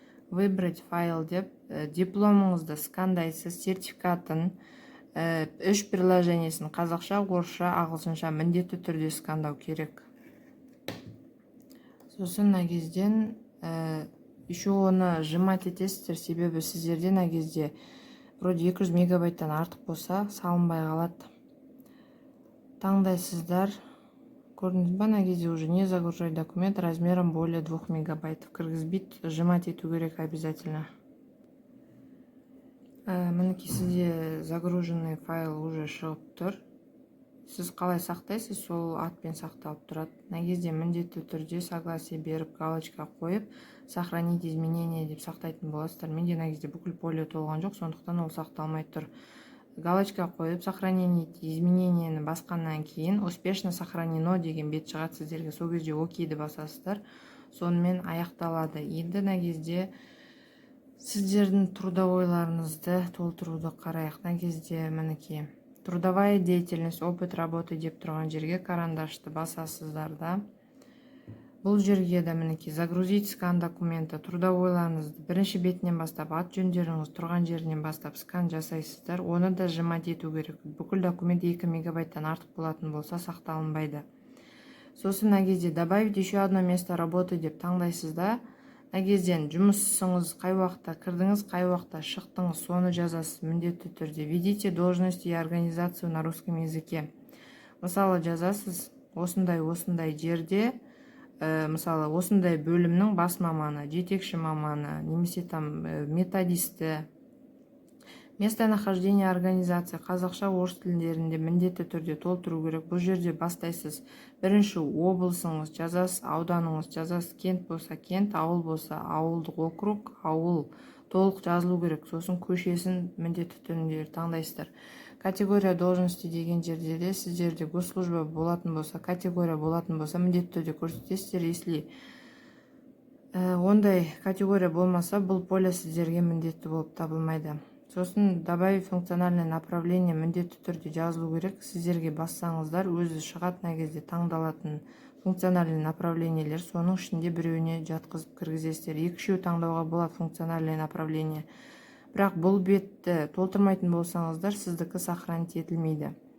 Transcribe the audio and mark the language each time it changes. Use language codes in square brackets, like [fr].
[ru] Выбрать файл [kk] деп дипломыңызды скандайсыз, сертификатын, 3 приложениесін қазақша, орысша, ағылшынша міндетті түрде скандау керек. Сосын мына кезден еще оны жымат етесіздер, себебі сіздерде мына кезде вроде 200 мегабайттан артық болса салынбай қалады. Таңдайсыздар. Көрдіңіз ба, мына кезде [ru] уже не загружать документ размером более 2 мегабайт. [kk] Кіргізбейді, жымат ету керек обязательно. Мінекей сізде загруженный файл уже шығып тұр. Сіз қалай сақтайсыз, сол атпен сақталып тұрады. Мына кезде міндетті түрде согласие беріп, галочка қойып, [ru] сохранить изменения [kk] деп сақтайтын боласыздар. Менде мына кезде бүкіл поле толған жоқ, сондықтан ол сақталмай тұр. Галочка қойып, сохранение измененияны басқаннан кейін [ru] успешно сохранено [kk] деген бет шығады сіздерге. Сол кезде окейді басасыздар. Сонымен аяқталады. Енді мына кезде сіздердің трудовойларыңызды толтыруды қарайық. Мына кезде мінекей [ru] трудовая деятельность, опыт работы [kk] деп тұрған жерге карандашты басасыздар да. Бұл жерге де мінекей [ru] загрузить скан документа, [kk] трудовойларыңызды бірінші бетінен бастап, ат жөндеріңіз тұрған жерінен бастап скан жасайсыздар. Оны да жымат ету керек. Бүкіл документ 2 мегабайттан артық болатын болса сақталынбайды. Сосын мына кезде [ru] добавить еще одно место работы [kk] деп таңдайсыз да. Мына кезден жұмысыңыз қай уақытта кірдіңіз, қай уақытта шықтыңыз, соны жазасыз міндетті түрде. [ru] Введите должности и организацию на русском языке. [kk] Мысалы жазасыз, осындай жерде, мысалы осындай бөлімнің бас маманы, жетекші маманы, немесе там методисті. Местонахождение организация қазақша, орыс тілдерінде міндетті түрде толтыру керек. Бұл жерде бастайсыз. Бірінші облысыңыз жазасыз, ауданыңыз жазасыз, кент болса кент, ауыл болса ауылдық округ, ауыл толық жазылу керек. Сосын көшесін міндетті түрде таңдайсыздар. [ru] Категория должности [kk] деген жерде де сіздерде госслужба болатын болса, категория болатын болса міндетті түрде көрсетесіздер. Если ондай категория болмаса, бұл поле сіздерге міндетті болып табылмайды. Сосын [ru] добавить функциональное направление [kk] міндетті түрде жазылу керек. Сіздерге бассаңыздар өзі шығатын кезде таңдалатын функциональный направлениелер, соның ішінде біреуіне жатқызып кіргізесіздер. Екі-үшеу таңдауға болады функциональный направление. Бірақ бұл бетті толтырмайтын болсаңыздар, сіздікі сохранить етілмейді.